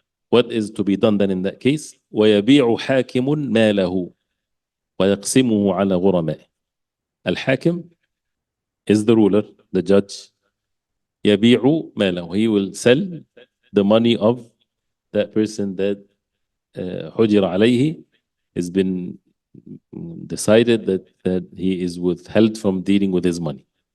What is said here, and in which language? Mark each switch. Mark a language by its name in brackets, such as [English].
[English] What is to be done then in that case? [Arabic] ويبيع حاكم ماله ويقسمه على غرمائه. [English] Al-Hakim is the ruler, the judge. [Arabic] يبيع ماله. [English] He will sell the money of that person that [Arabic] حجر عليه, [English] has been decided that he is withheld from dealing with his money.